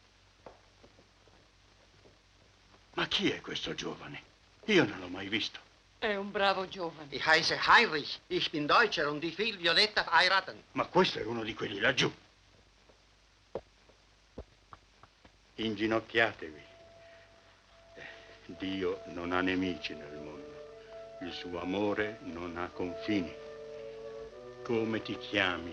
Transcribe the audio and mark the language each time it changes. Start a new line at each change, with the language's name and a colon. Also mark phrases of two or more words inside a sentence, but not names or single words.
Italian: Ma chi è questo giovane? Io non l'ho mai visto. È un bravo giovane.
German: Ich heiße Heinrich, ich bin Deutscher und ich will Violetta heiraten.
Italian: Ma questo è uno di quelli laggiù. Inginocchiatevi. Dio non ha nemici nel mondo. Il suo amore non ha confini. Come ti chiami?